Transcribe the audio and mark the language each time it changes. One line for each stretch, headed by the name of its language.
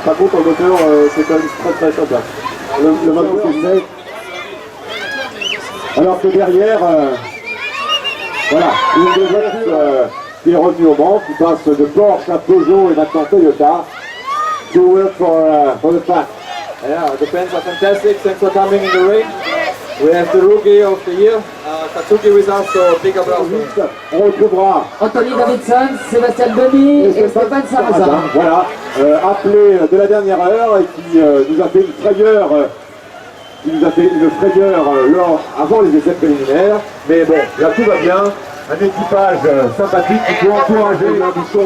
French: Par contre, en moteur, c'est quand même très sympa. Le moteur est sec. Alors que derrière, voilà, une des voitures qui est revenue au Mans, qui passe de Porsche à Peugeot et maintenant Toyota.
English: To work for the fact. Yeah, the fans are fantastic, thanks for coming in the rain. We have the rookie of the year, Katsuki with us, so big applause.
French: On retrouvera Anthony Davidson, Sébastien Boni et Stéphane Sarrazin. Voilà, appelé de la dernière heure et qui nous a fait une frayeur. Avant les essais préliminaires. Mais bon, là tout va bien. Un équipage sympathique qui peut encourager l'ambition.